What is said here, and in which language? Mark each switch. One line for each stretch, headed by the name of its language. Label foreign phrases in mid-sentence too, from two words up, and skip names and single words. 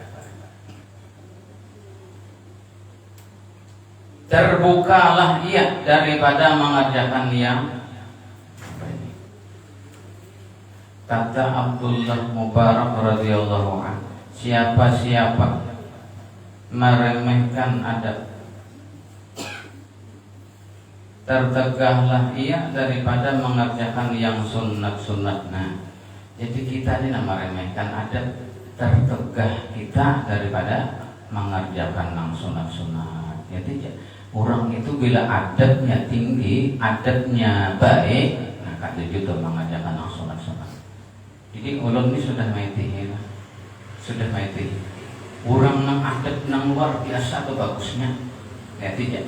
Indonesian: Terbukalah ia daripada mengerjakan yang kata Abdullah Mubarak radhiyallahu anhu, siapa-siapa meremehkan adab, tertegahlah ia daripada mengerjakan yang sunat-sunat. Nah, jadi kita ini meremehkan adab, tertegah kita daripada mengerjakan yang sunat-sunat. Jadi orang itu bila adabnya tinggi, adabnya baik, nah kata juga mengajarkan yang sunat-sunat.
Banjar: Jadi ulun ini sudah maiti, sudah maiti.
Indonesian: Orang nang adab nang luar biasa atau bagusnya, ya tidak.